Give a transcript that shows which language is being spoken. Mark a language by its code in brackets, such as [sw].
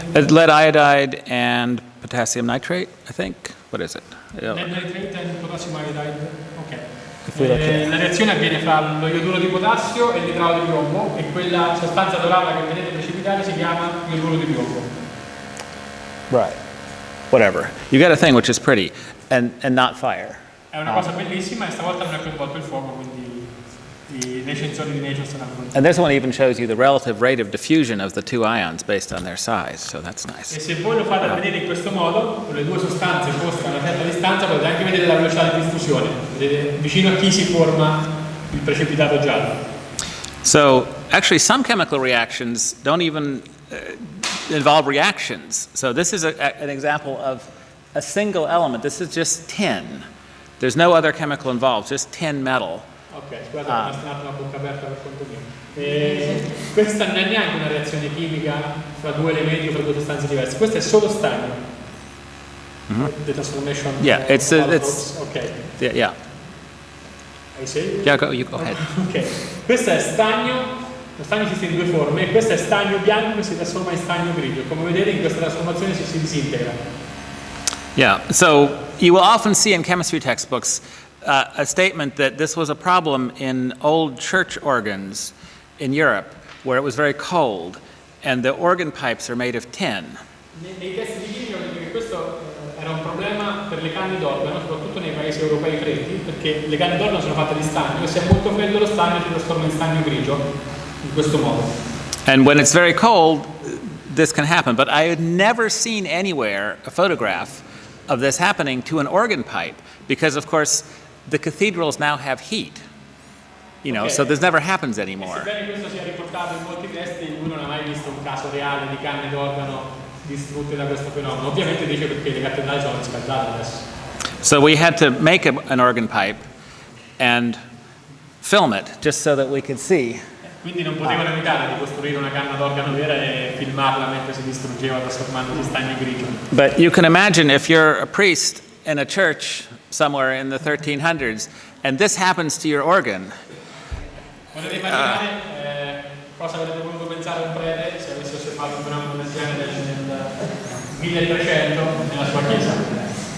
[en] Lead iodide and potassium nitrate, I think. What is it? lead nitrate and potassium iodide. Ok. [it] La reazione avviene fra lo ioduro di potassio e l'idraulo di piombo e quella sostanza dorata che vedete precipitare si chiama ioduro di piombo. [en] Right. Whatever. You get a thing which is pretty and not fire. [it] È una cosa bellissima e stavolta non è coinvolto il fuoco, quindi i recensori di Nature saranno contenti. [en] And this one even shows you the relative rate of diffusion of the two ions based on their size, so that's nice. [it] E se voi lo fate vedere in questo modo, con le due sostanze poste a una certa distanza, potete anche vedere la velocità di diffusione. Vedete vicino a chi si forma il precipitato giallo. [en] So actually some chemical reactions don't even involve reactions. So this is an example of a single element. This is just tin. There's no other chemical involved, just tin metal. [it] Ok, scusate, ho stanato una bocca aperta per conto mio. Questa non è neanche una reazione chimica fra due elementi o fra due sostanze diverse, questo è solo stagno. [en] The transformation. Yeah, it's ok. Yeah. I see? Yeah, you go ahead. [it] Ok, questo è stagno, lo stagno esiste in due forme, e questo è stagno bianco che si trasforma in stagno grigio. Come vedete in questa trasformazione si disintegra. [en] Yeah, so you will often see in chemistry textbooks a statement that this was a problem in old church organs in Europe where it was very cold and the organ pipes are made of tin. [it] Nei testi di chimica vedo che questo era un problema per le canne d'organo, soprattutto nei paesi europei freddi, perché le canne d'organo sono fatte di stagno e se è molto freddo lo stagno si trasforma in stagno grigio, in questo modo. [en] And when it's very cold, this can happen, but I had never seen anywhere a photograph of this happening to an organ pipe because, of course, the cathedrals now have heat, you know, so this never happens anymore. [it] Sebbene questo sia riportato in molti testi, lui non ha mai visto un caso reale di canne d'organo distrutte da questo fenomeno. Ovviamente dice perché le cattedrali sono riscaldate adesso. [en] So we had to make an organ pipe and film it just so that we could see. [it] Quindi non potevano evitare di costruire una canna d'organo vera e filmarla mentre si distruggeva trasformandosi in stagno grigio. [en] But you can imagine if you're a priest in a church somewhere in the 1300s and this happens to your organ. [it] Potete immaginare cosa avrete voluto pensare un prete se avesse osservato un fenomeno del genere nel 1300 nella sua chiesa?